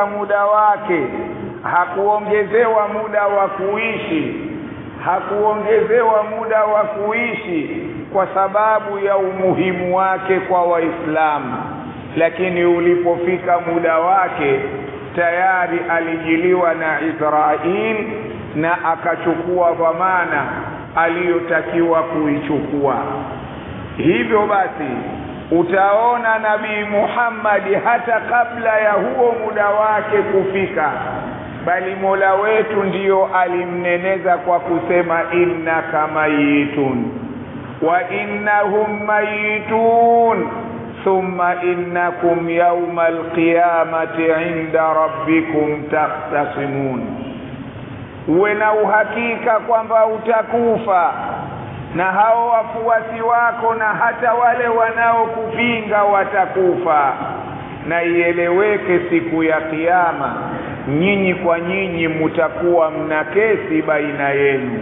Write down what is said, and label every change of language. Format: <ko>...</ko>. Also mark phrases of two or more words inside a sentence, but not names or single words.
<sw>muda wake hakuongezewa muda wa kuishi, hakuongezewa muda wa kuishi kwa sababu ya umuhimu wake kwa Waislamu, lakini ulipofika muda wake tayari alijiliwa na Israel na akachukua dhamana aliyotakiwa kuichukua. Hivyo basi utaona Nabii Muhammad hata kabla ya huo muda wake kufika, bali Mola wetu ndiyo alimneneza kwa kusema</sw> <ar>إنك ميت وإنهم ميتون ثم إنكم يوم القيامة عند ربكم تختصمون.</ar> <sw>Uwe na uhakika kwamba utakufa na hao wafuasi wako na hata wale wanaokupinga watakufa, na ieleweke siku ya kiyama nyinyi kwa nyinyi mtakuwa mna kesi baina yenu.</sw>